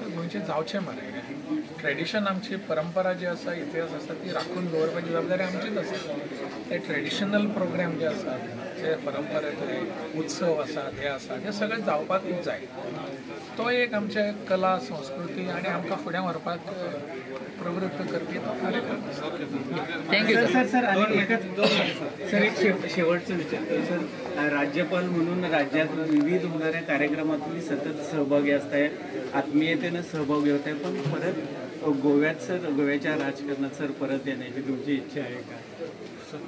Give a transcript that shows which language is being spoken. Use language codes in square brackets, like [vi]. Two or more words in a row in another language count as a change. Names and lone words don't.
[kok] गोंयचें जावचें मरे, ट्रेडिशन आमची परंपरा जी आसा इतिहास आसा ती राखून दवरपाची जबाबदारी आमचीच आसा। ते [en] traditional program [kok] जे आसात जे परंपरेतले उत्सव आसात हे आसात हे सगळें जावपाकूच जाय। तो एक आमचे कला संस्कृती आनी आमकां फुडें व्हरपाक प्रवृत्त करपी तो कार्यक्रम आसा। [en] thank you sir. [mr] सर एक शेवटचं विचारतो सर, राज्यपाल म्हणून राज्यात विविध होणाऱ्या कार्यक्रमात तुम्ही सतत सहभागी असताय, आत्मीयतेनं सहभागी होत आहे, पण परत गोव्यात सर गोव्याच्या राजकारणात सर परत येण्याची तुमची इच्छा आहे का?